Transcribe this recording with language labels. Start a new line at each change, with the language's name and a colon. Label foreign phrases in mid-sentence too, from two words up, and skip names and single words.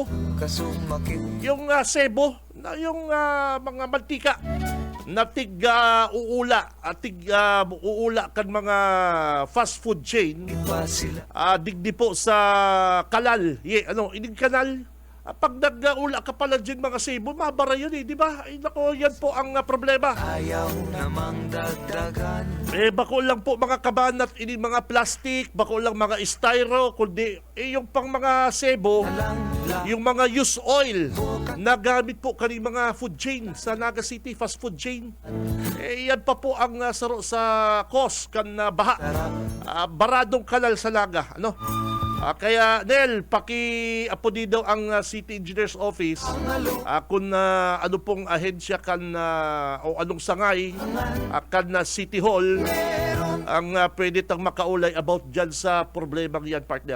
Bikol: kasumakit.
Filipino: Yung sebo, yung mga mantika
Bikol: na uula kan mga fast food chain.
Filipino: Ba sila
Bikol: Digdi po sa kanal. Ining kanal.
Filipino: Pag nag-ula ka pala dyan mga sebo, mabara yun di ba? Nako, yan po ang problema. ayaw namang dagdagan.
Bikol: Bako lang po mga kabanat, ini mga plastic, bako lang mga styro, kundi yung pang mga sebo, yung mga
English: used oil
Bikol: na gamit po kani mga
English: food chain
Bikol: sa Naga City,
English: fast food chain.
Bikol: Yan pa po ang saro sa cost kan baha.
Filipino: Baradong kanal sa Naga.
Bikol: Kaya, Nel, paki-apodi daw ang City Engineer's Office kung ano pong ahensya kan o anong sangay kan City Hall ang pwede tang makaulay about dyan sa problemang yan, partner.